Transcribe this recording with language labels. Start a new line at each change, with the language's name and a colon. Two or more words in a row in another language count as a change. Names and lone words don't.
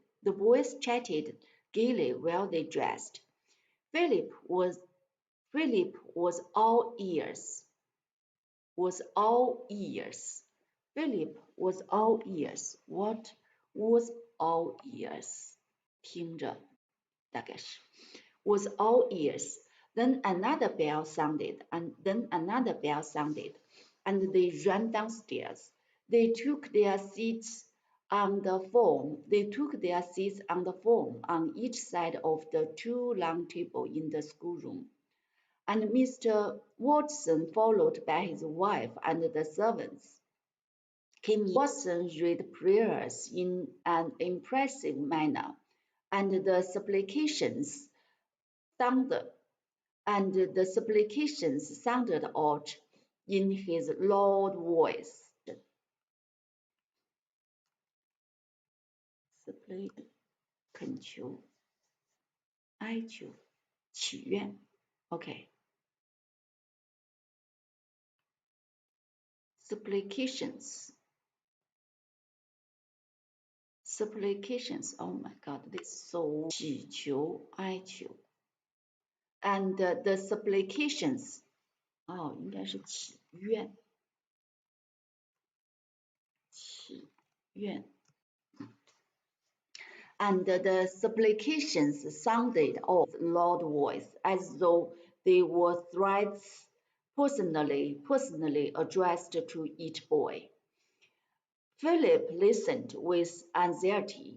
English: The boys chatted gaily while they dressed. Philip was Philip was all ears. Was all ears. Philip was all ears. What was all ears?
Chinese: 听着，大概是
English: was all ears. Then another bell sounded, and then another bell sounded, and they ran downstairs. They took their seats on the form. They took their seats on the form on each side of the two long tables in the schoolroom. And Mr. Watson, followed by his wife and the servants, came in. Watson read prayers in an impressive manner, and the supplications sounded out in his loud voice.
Chinese: 恳求、哀求、祈愿。OK.
English: Supplications. Oh my God, this is so
Chinese: 祈求、哀求。
English: And the supplications.
Chinese: 应该是祈愿。
English: 祈愿。And the supplications sounded of loud voice, as though they were threats personally addressed to each boy. Philip listened with anxiety.